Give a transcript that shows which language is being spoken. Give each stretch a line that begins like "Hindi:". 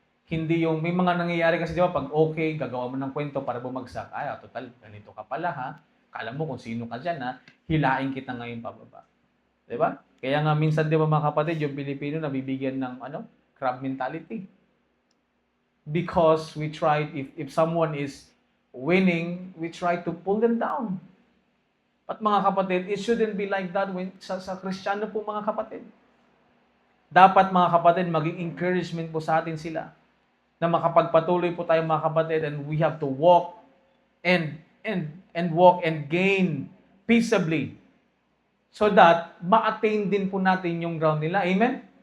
Filipino: Hindi yung, may mga nangyayari kasi di ba, pag okay, gagawa mo ng kwento para bumagsak. Ay, total, ganito ka pala ha. Kala mo kung sino ka dyan ha. Hilain kita ngayon pababa. Di ba? Kaya nga minsan di ba mga kapatid, yung Pilipino nabibigyan ng crab mentality.
English: Because we try, if someone is winning, we try to pull them down.
Filipino: At mga kapatid,
English: it shouldn't be like that
Filipino: sa Kristiyano po mga kapatid. Dapat mga kapatid, maging encouragement po sa atin sila na makapagpatuloy po tayo mga kapatid,
English: and we have to walk and walk and gain peaceably so that
Filipino: ma-attain din po natin yung ground nila. Amen?